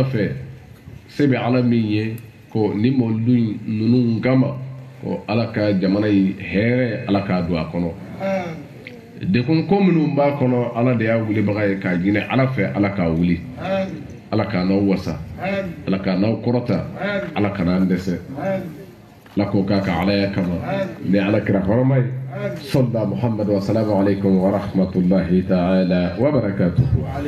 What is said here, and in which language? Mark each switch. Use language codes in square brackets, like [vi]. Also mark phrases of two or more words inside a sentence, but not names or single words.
[bm] fɛ se bɛ ala min ye ko ni mɔludu ninnu kama ko ala ka jamana in hɛrɛ ala k'a don a kɔnɔ dekun ko minnu b'a kɔnɔ ala de y'a wulibaga ye k'a ɲini ala fɛ ala k'a wuli ala k'a n'aw wasa ala k'a n'aw kɔrɔta ala ka n'an dɛsɛ ala k'o k'a ka alaya kama ni ala kira hɔrɔma ye sɔlila muhammadu [ar] والسلام عليكم ورحمة الله تعالى وبركاته